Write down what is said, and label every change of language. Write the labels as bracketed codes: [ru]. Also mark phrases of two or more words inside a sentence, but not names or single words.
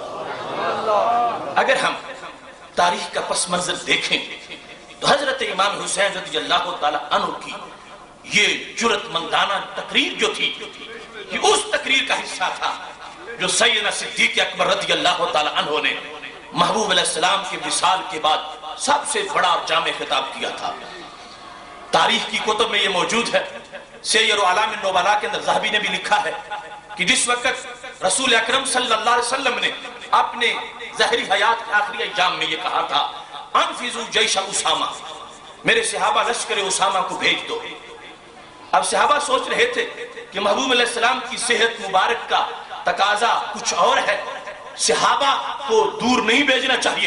[ur] اگر ہم تاریخ کا پس منظر دیکھیں تو حضرت امام حسین [ar] رضی اللہ تعالی عنہ [ur] کی یہ جرأت مندانہ تقریر جو تھی, یہ اس تقریر کا حصہ تھا جو سیدنا صدیق اکبر [ar] رضی اللہ تعالی عنہ [ur] نے محبوب [ar] علیہ السلام [ur] کے وصال کے بعد سب سے بڑا جامع خطاب کیا تھا. تاریخ کی کتب میں یہ موجود ہے. سیر و اعلام النبلاء کے اندر ذہبی نے بھی لکھا ہے کہ جس وقت رسول اکرم [ar] صلی اللہ علیہ وسلم [ur] نے اپنے ظاہری حیات کے آخری ایام میں یہ کہا تھا, [ar] انفذوا جیش اسامہ, [ur] میرے صحابہ لشکر اسامہ کو بھیج دو. اب صحابہ سوچ رہے تھے کہ محبوب [ar] علیہ السلام [ur] کی صحت مبارک کا تقاضا کچھ اور ہے, صحابہ کو دور نہیں بھیجنا چاہیے.